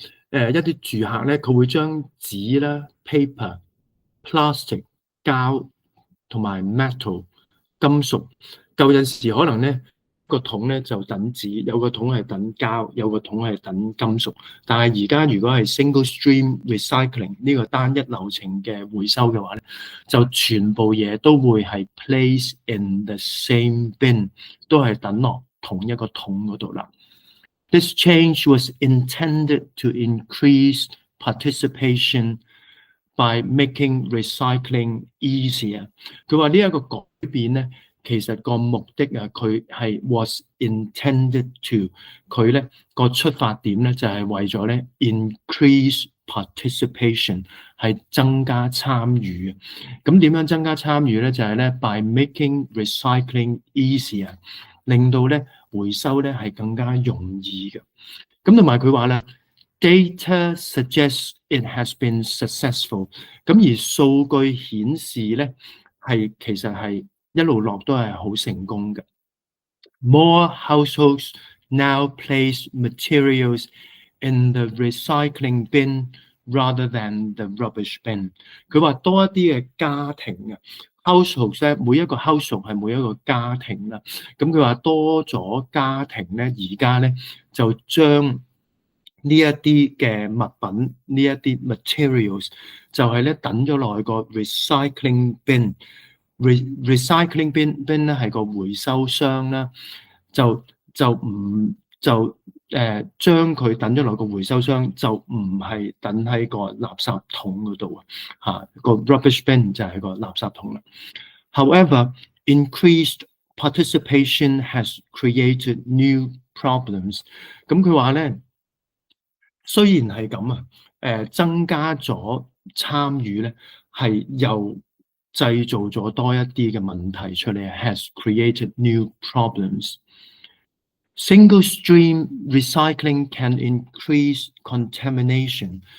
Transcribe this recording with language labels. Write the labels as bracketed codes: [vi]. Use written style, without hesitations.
[yue] 一啲住客咧，佢會將紙啦、paper、plastic、膠同埋 metal 金屬，舊陣時可能咧個桶咧就等紙，有個桶係等膠，有個桶係等金屬。但係而家如果係 single stream recycling 呢個單一流程嘅回收嘅話咧，就全部嘢都會係 [en] place in the same bin， [yue] 都係等落同一個桶嗰度啦。 [en] This change was intended to increase participation by making recycling easier。 [yue] 佢話呢一個改變咧，其實個目的啊，佢係 [en] was intended to， [yue] 佢咧個出發點咧就係為咗咧 [en] increase participation， [yue] 係增加參與。咁點樣增加參與咧？就係咧 [en] by making recycling easier， [yue] 令到咧回收咧係更加容易嘅。咁同埋佢話咧 [en] Data suggests it has been successful。 [yue] 咁而數據顯示咧，其實係一路落都係好成功嘅。 [en] More households now place materials in the recycling bin rather than the rubbish bin。 [yue] 佢話多一啲嘅家庭啊，households 咧，每一個 household 係每一個家庭啦。咁佢話多咗家庭咧，而家咧就將呢一啲嘅物品，呢一啲 materials 就係咧等咗落去個 recycling bin。recycling bin 咧係個回收箱啦，就唔就將佢等咗落個回收箱，就唔係等喺個垃圾桶嗰度啊！個 rubbish bin 就係個垃圾桶啦。 [en] However, increased participation has created new problems。 [yue] 咁佢話咧，雖然係咁啊，增加咗參與咧，係又製造咗多一啲嘅問題出嚟 ， [en] has created new problems。 Single stream recycling can increase contamination。